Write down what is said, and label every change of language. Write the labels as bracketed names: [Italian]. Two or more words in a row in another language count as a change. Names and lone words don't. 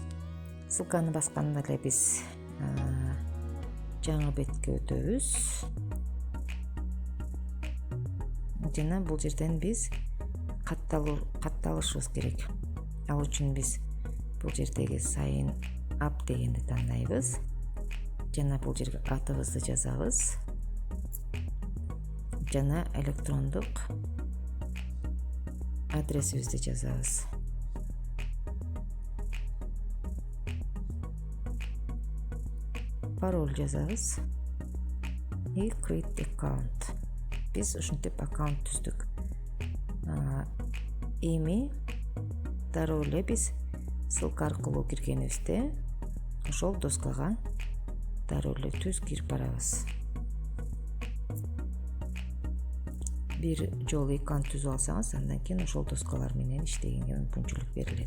[Kyrgyz] Ссылканы басканда эле биз жаңы бетке өтөбүз. Жана бул жерден биз катталышыбыз керек. Ал үчүн биз бул жердеги [English] sign up [Kyrgyz] дегенди тандайбыз. Жана бул жерге атыбызды жазабыз. Жана электрондук адресибизди жазабыз. Пароль жазабыз. [English] И create account. [Kyrgyz] Биз ушинтип аккаунт түздүк. Эми дароо эле биз ссылка аркылуу киргенибизде ошол доскага дароо эле түз кирип барабыз. Бир жолу аккаунт түзүп алсаңыз, андан кийин ошол доскалар менен иштегенге мүмкүнчүлүк берилет.